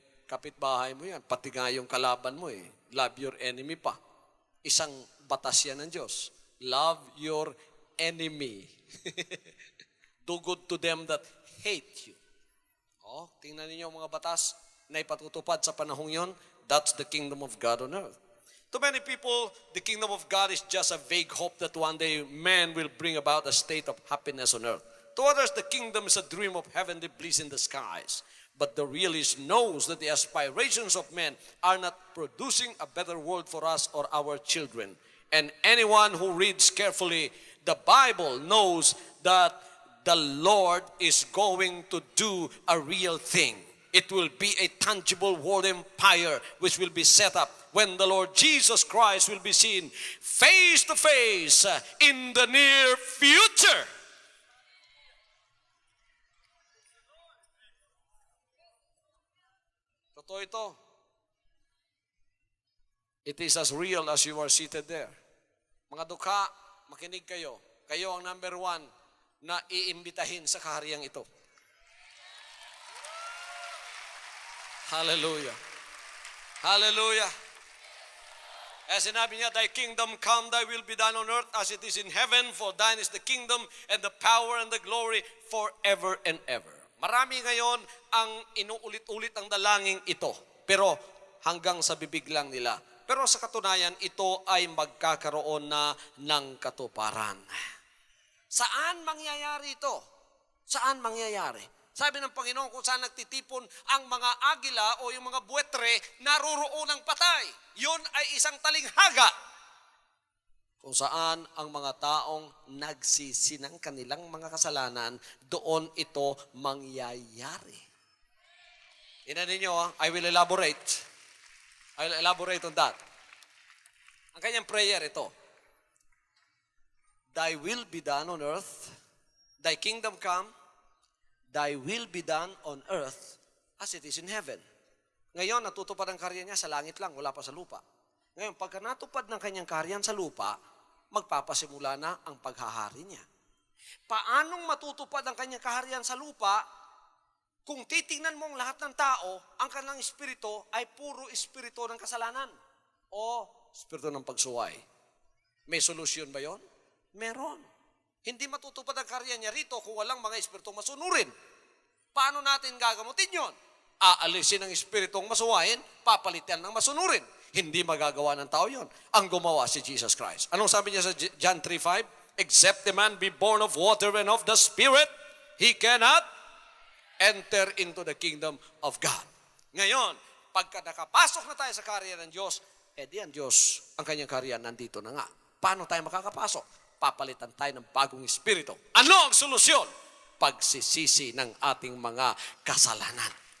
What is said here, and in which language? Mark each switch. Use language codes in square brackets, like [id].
[tl] kapitbahay mo yan. Pati nga yung kalaban mo [en] Love your enemy [tl] pa. Isang batas yan ng Diyos. [en] Love your enemy. Do good to them that hate you. [tl] Tingnan ninyo ang mga batas na ipatutupad sa panahong yon. [en] That's the kingdom of God on earth. To many people, the kingdom of God is just a vague hope that one day man will bring about a state of happiness on earth. To others, the kingdom is a dream of heavenly bliss in the skies. But the realist knows that the aspirations of men are not producing a better world for us or our children. And anyone who reads carefully the Bible knows that the Lord is going to do a real thing. It will be a tangible world empire which will be set up when the Lord Jesus Christ will be seen face to face in the near future. [tl] Totoo ito. [en] It is as real as you are seated there. [tl] Mga dukha, makinig kayo. Kayo ang number 1 na iimbitahin sa kahariang ito. Hallelujah. Hallelujah. Sinabi niya, [en] Thy kingdom come, Thy will be done on earth as it is in heaven, for Thine is the kingdom and the power and the glory forever and ever. [tl] Marami ngayon ang inuulit-ulit ang dalangin ito, pero hanggang sa bibig lang nila. Pero sa katunayan, ito ay magkakaroon na ng katuparan. Saan mangyayari ito? Saan mangyayari? Sabi ng Panginoon, kung saan nagtitipon ang mga agila o yung mga buwetre, naroroon ang patay. Yun ay isang talinghaga. Kung saan ang mga taong nagsisi ng kanilang mga kasalanan, doon ito mangyayari. Tingnan ninyo, [en] I will elaborate. I will elaborate on that. [tl] Ang kanyang prayer ito. [en] Thy will be done on earth, Thy kingdom come, Thy will be done on earth as it is in heaven. [tl] Ngayon, natutupad ang karya niya sa langit lang, wala pa sa lupa. Ngayon, pagka natupad ng kanyang karyan sa lupa, magpapasimula na ang paghahari niya. Paanong matutupad ang kanyang kaharian sa lupa kung titingnan mo ang lahat ng tao, ang kanilang espiritu ay puro espiritu ng kasalanan o espiritu ng pagsuway? May solusyon ba yon? Meron. Hindi matutupad ang karya niya rito kung walang mga espiritong masunurin. Paano natin gagamutin yon? Aalisin ang espiritong masuwain, papalitan ng masunurin. Hindi magagawa ng tao yon. Ang gumawa si Jesus Christ. Anong sabi niya sa John 3:5? [en] Except the man be born of water and of the Spirit, he cannot enter into the kingdom of God. [tl] Ngayon, pagka nakapasok na tayo sa karya ng Diyos, di ang Diyos, ang kanyang karya nandito na nga. Paano tayo makakapasok? Papalitan tayo ng bagong espiritu. Ano ang solusyon? Pagsisisi ng ating mga kasalanan.